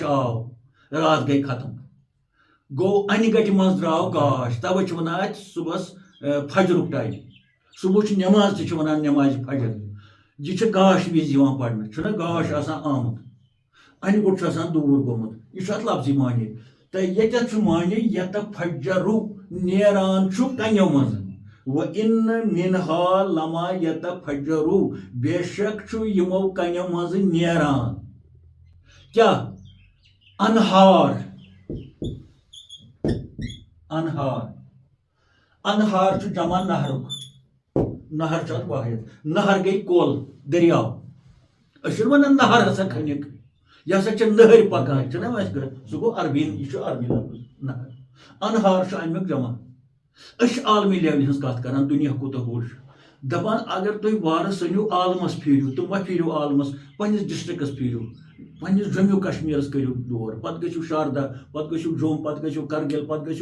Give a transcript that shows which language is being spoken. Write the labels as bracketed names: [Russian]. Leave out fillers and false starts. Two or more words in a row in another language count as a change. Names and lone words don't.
[Kashmiri] آو رات گٔے ختم گوٚو انہِ گٹہِ منٛز درٛاو گاش تَوے چھِ وَنان اَتہِ صبحس فجرُک ٹایم صبحٕچ نٮ۪ماز تہِ چھِ وَنان نٮ۪مازِ فجر یہِ چھِ گاش وِزِ یِوان پرنہٕ چھُنہ گاش آسان آمُت انہِ گوٚٹ چھُ آسان دوٗر گوٚمُت یہِ چھُ اتھ لفظی معنی تہٕ ییٚتٮ۪تھ چھُ معنی یتفجرُ نیران چھُ کنیو منٛز [Arabic] وَإِنَّ مِنْهَا لَمَا يَتَفَجَّرُ [Kashmiri] بے شک چھُ یِمو کنیو منٛزٕ نیران کیٛاہ انہار چھُ جمع نہرُک نہر چھُ اتھ واحد نہر گٔے کۄل دٔریاو أسۍ چھِنہٕ وَنان نہر ہسا کھٔنِکھ یہِ ہسا چھِ نہرۍ پکان چھُنہ وۄنۍ سُہ گوٚو عربی یہِ چھُ عربی لفظ نہر انہار چھُ امیُک جمع أسۍ چھِ عالمی لیولہِ ہٕنٛز کتھ کران دُنیا کوٗتاہ بوٚڑ چھُ دپان اگر تُہۍ وارٕ سٔنِو عالمس پھیٖرِو تہٕ مہ پھیٖرِو عالمس پننِس ڈسٹرکس پھیٖرِو پننِس جموں کشمیٖرس کٔرِو دور پتہٕ گٔژھِو شاردا پتہٕ گٔژھِو جوٚم پتہٕ گٔژھِو کرگِل پتہٕ گٔژھِو